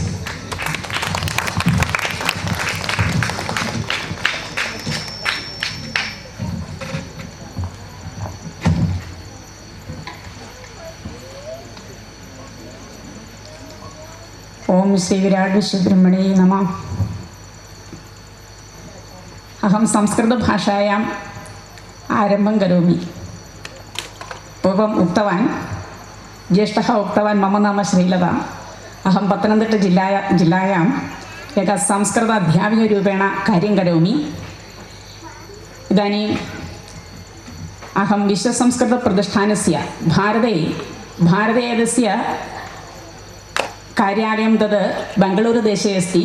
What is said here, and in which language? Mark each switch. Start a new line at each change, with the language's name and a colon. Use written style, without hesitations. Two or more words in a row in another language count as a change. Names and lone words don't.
Sanskrit: ഓം ശ്രീ വിരാട് വിശ്വബ്രഹ്മണേ നമഃ. അഹം സംസ്കൃതഭാഷായാം ആരംഭം കരോമി. പൂർവം ഉക്തവാൻ ജ്യേഷ്ഠः उक्तवान् मम नाम श्रीलता. अहं पत्तनंतिट्टा-जिल्लायाम् एकः संस्कृत अध्यापिकारूपेण कार्यं करोमि. इदानीम् अहं विश्वसंस्कृतप्रतिष्ठानस्य भारते एतस्य कार्यालयं तद् बेङ्गळूरुदेशे अस्ति.